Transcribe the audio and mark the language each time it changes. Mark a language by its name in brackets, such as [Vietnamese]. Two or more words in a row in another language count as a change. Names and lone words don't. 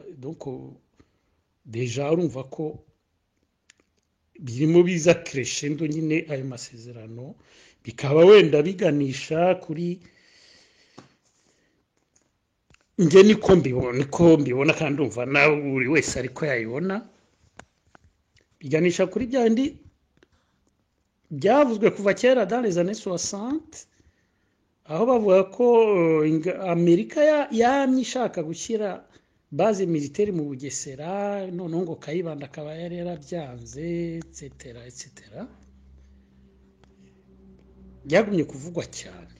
[French] Donc deja [Kinyarwanda] urumva ko birimo biza crescendo nyine ayo masezerano, bikaba wenda biganisha kuri, nge niko mbibona kandi umva nawe buri wese ariko yayibona, biganisha kuri byandi byavuzwe kuva kera [French] dans les années 60, [Kinyarwanda] aho bavuga ko Amerika yamye ishaka gushyira [French] base militaire [Kinyarwanda] mu Bugesera, noneho ngo Kayibanda akaba yari yarabyanze, etc. Byagumye kuvugwa cyane.